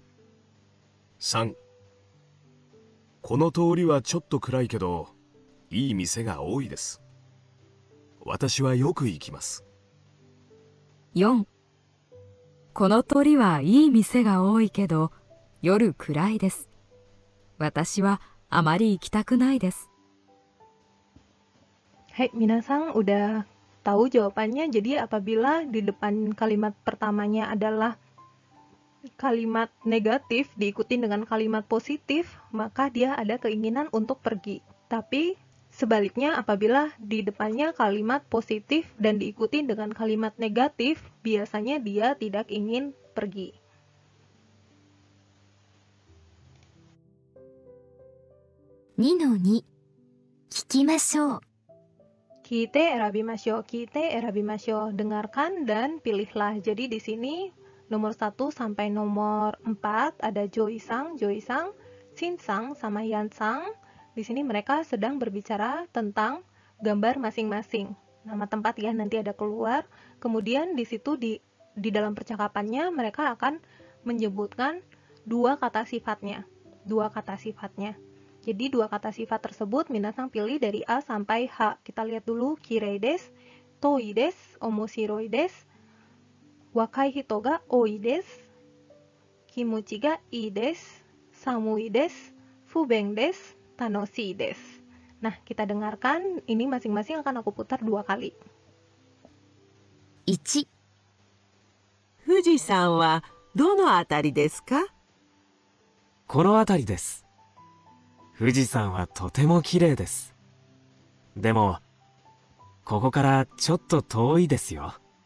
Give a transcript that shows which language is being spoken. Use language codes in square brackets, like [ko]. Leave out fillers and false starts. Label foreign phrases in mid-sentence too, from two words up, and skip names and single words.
[ja] 3、この通りはちょっと暗いけどいい店が多いです。私はよく行きます。 4、この通りはいい店が多いけど夜暗いです。私はあまり行きたくないです。 [id] Hai, minasang udah tahu jawabannya. Jadi apabila di depan kalimat pertamanya adalah kalimat negatif diikuti dengan kalimat positif, maka dia ada keinginan untuk pergi. Tapi sebaliknya, apabila di depannya kalimat positif dan diikuti dengan kalimat negatif, biasanya dia tidak ingin pergi. [ja] 2-2 聞きましょう。聞いて選びましょう, [id] dengarkan dan pilihlah. Jadi di sini nomor 1 sampai nomor 4 ada Joy-sang, Shin-sang, sama Yan-sang. Di sini mereka sedang berbicara tentang gambar masing-masing. Nama tempat ya nanti ada keluar. Kemudian di situ di dalam percakapannya mereka akan menyebutkan dua kata sifatnya. Jadi dua kata sifat tersebut minasang pilih dari A sampai H. Kita lihat dulu. [ja] きれいです、遠いです、面白いです、若い人が多いです、気持ちがいいです、寒いです、不便です、楽しいです. [id] Nah, kita dengarkan, ini masing-masing akan aku putar 2 kali. [ja] 1、富士山はどのあたりですか？この辺りです。富士山はとても綺麗です。でも、ここからちょっと遠いですよ。